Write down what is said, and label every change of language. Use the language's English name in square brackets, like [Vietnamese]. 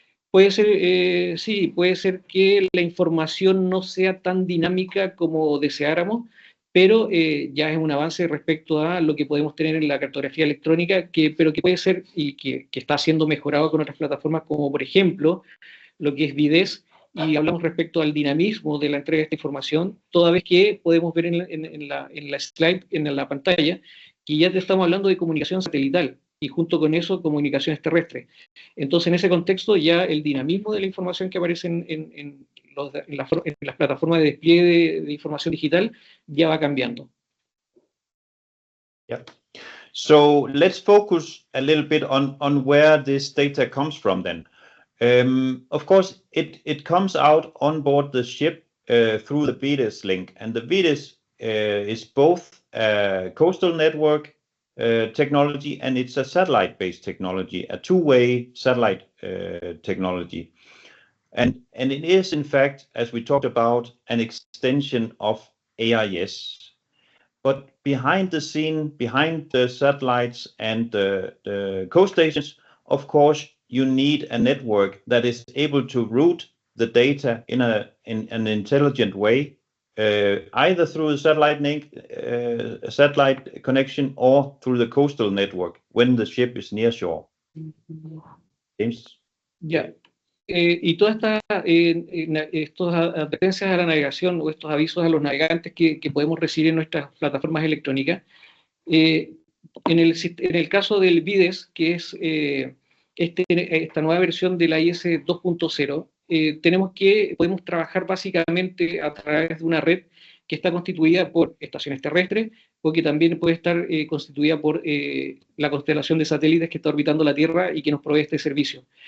[Spanish] Puede ser, sí, puede ser que la información no sea tan dinámica como deseáramos, pero ya es un avance respecto a lo que podemos tener en la cartografía electrónica, pero que puede ser y que está siendo mejorado con otras plataformas, como por ejemplo lo que es VDES, y hablamos respecto al dinamismo de la entrega de esta información, toda vez que podemos ver en la slide, en la pantalla, que ya te estamos hablando de comunicación satelital, y junto con eso comunicaciones terrestres. Entonces, en ese contexto, ya el dinamismo de la información que aparece en las plataformas de despliegue de información digital ya va cambiando. [English] Yeah. So let's focus a little bit on where this data comes from then. Of course, it comes out on board the ship through the VIDES link, and the VIDES is both a coastal network technology, and it's a satellite-based technology, a two-way satellite technology. And it is, in fact, as we talked about, an extension of AIS. But behind the scene, behind the satellites and the coast stations, of course, you need a network that is able to route the data in an intelligent way, either through the satellite connection or through the coastal network when the ship is near shore. James? [Spanish] Ya. Y todas estas advertencias a la navegación o estos avisos a los navegantes que podemos recibir en nuestras plataformas electrónicas, en el caso del VIDES, que es esta nueva versión de la IS 2.0, podemos trabajar básicamente a través de una red que está constituida por estaciones terrestres o que también puede estar constituida por la constelación de satélites que está orbitando la Tierra y que nos provee este servicio.